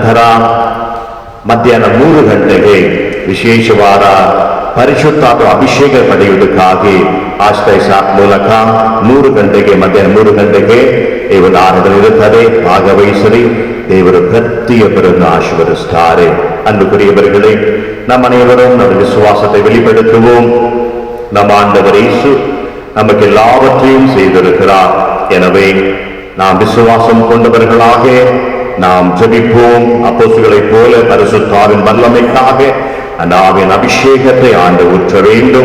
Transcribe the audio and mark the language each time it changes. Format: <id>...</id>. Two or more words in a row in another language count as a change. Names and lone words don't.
<kn>ಆ ನಂತರ ಮಧ್ಯಾಹ್ನ 3 ಗಂಟೆಗೆ ವಿಶೇಷವಾದ ಪರಿಶುದ್ಧಾತ್ಮ ಅಭಿಷೇಕ ಪಡೆಯುವುದಕ್ಕಾಗಿ ಆಶ್ರಯ ಮೂಲಕ 3 ಗಂಟೆಗೆ ಮಧ್ಯಾಹ್ನ 3 ಗಂಟೆಗೆ ಈ ಒಂದು ಆರಾಧನೆ ಇರುತ್ತದೆ. ಭಾಗವಹಿಸಲಿ. ದೇವರು ಪ್ರತಿಯೊಬ್ಬರನ್ನು ಆಶೀರ್ವದಿಸುತ್ತಾರೆ.</kn> <ta>அன்புக்குரியவர்களே, நம் அனைவரும் நமது விசுவாசத்தை வெளிப்படுத்துவோம். நம் ஆண்டவர் இயேசு நமக்கு எல்லாவற்றையும் செய்திருக்கிறார். எனவே நாம் விசுவாசம் கொண்டவர்களாக நாம் ஜெபிப்போம். அப்போஸ்தலர்களைப் போல பரிசுத்தாவின் வல்லமைக்காக அன்றாவின் அபிஷேகத்தை ஆண்டு ஊற்ற வேண்டும்.</ta>